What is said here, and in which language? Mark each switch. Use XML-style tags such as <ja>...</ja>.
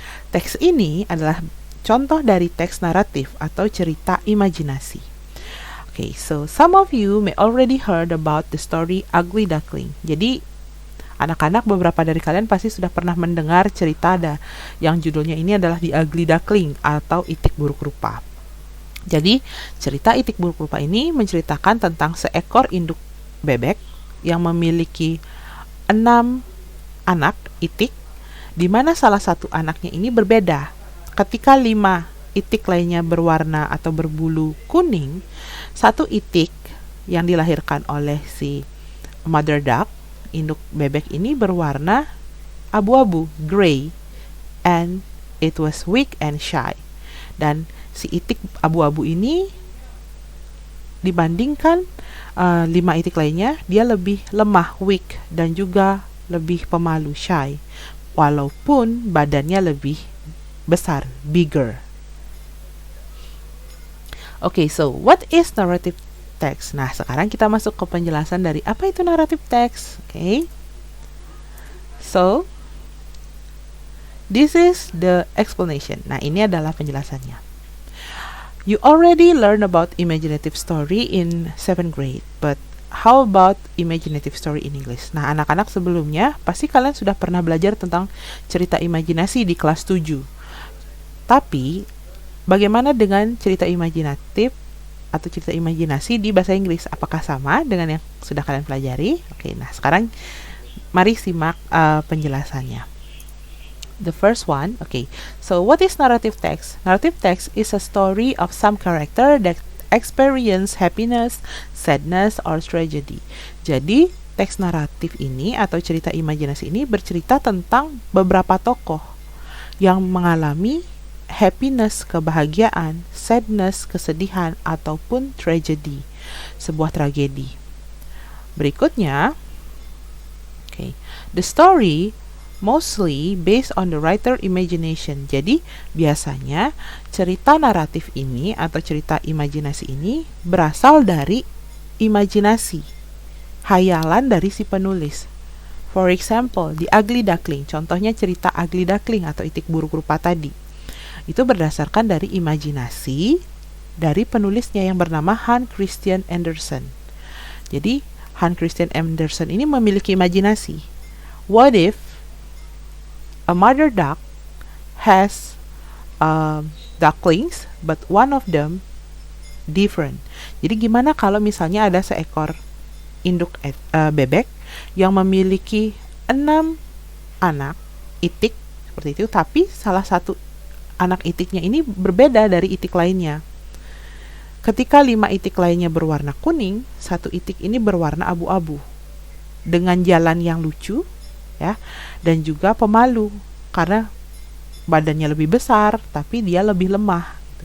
<id>Teks ini adalah contoh dari teks naratif atau cerita imajinasi.</id> <en>Okay, so some of you may already heard about the story Ugly Duckling.</en> <id>Jadi, anak-anak beberapa dari kalian pasti sudah pernah mendengar cerita yang judulnya ini adalah The Ugly Duckling atau Itik Buruk Rupa. Jadi, cerita Itik Buruk Rupa ini menceritakan tentang seekor induk bebek yang memiliki 6 anak itik, di mana salah satu anaknya ini berbeda. Ketika 5 itik lainnya berwarna atau berbulu kuning, satu itik yang dilahirkan oleh si Mother Duck, induk bebek ini berwarna abu-abu,</id> <en>gray, and it was weak and shy.</en> <id>Dan si itik abu-abu ini dibandingkan 5 itik lainnya, dia lebih lemah, weak, dan juga lebih pemalu, shy, walaupun badannya lebih besar, bigger.</id> <en>Okay, so what is narrative text?</en> <id>Nah, sekarang kita masuk ke penjelasan dari apa itu narrative text.</id> <en>Okay, so this is the explanation.</en> <id>Nah, ini adalah penjelasannya.</id> <en>You already learned about imaginative story in 7th grade, but how about imaginative story in English?</en> <id>Nah, anak-anak sebelumnya pasti kalian sudah pernah belajar tentang cerita imajinasi di kelas 7. Tapi, bagaimana dengan cerita imajinatif atau cerita imajinasi di bahasa Inggris? Apakah sama dengan yang sudah kalian pelajari? Oke, nah sekarang mari simak penjelasannya.</id> <en>The first one, okay. So what is narrative text? Narrative text is a story of some character that experience happiness, sadness, or tragedy.</en> <id>Jadi, teks naratif ini atau cerita imajinasi ini bercerita tentang beberapa tokoh yang mengalami happiness, kebahagiaan, sadness, kesedihan, ataupun tragedy, sebuah tragedi. Berikutnya, okay.</id> <en>The story mostly based on the writer imagination.</en> <id>Jadi, biasanya cerita naratif ini atau cerita imajinasi ini berasal dari imajinasi, hayalan dari si penulis.</id> <en>For example,</en> <id>The Ugly Duckling, contohnya cerita Ugly Duckling atau Itik Buruk Rupa tadi. Itu berdasarkan dari imajinasi dari penulisnya yang bernama Hans Christian Andersen. Jadi, Hans Christian Andersen ini memiliki imajinasi.</id> <en>What if a mother duck has ducklings, but one of them different.</en> <id>Jadi gimana kalau misalnya ada seekor induk bebek yang memiliki 6 anak itik seperti itu, tapi salah satu anak itiknya ini berbeda dari itik lainnya. Ketika 5 itik lainnya berwarna kuning, satu itik ini berwarna abu-abu dengan jalan yang lucu ya, dan juga pemalu karena badannya lebih besar tapi dia lebih lemah.</id>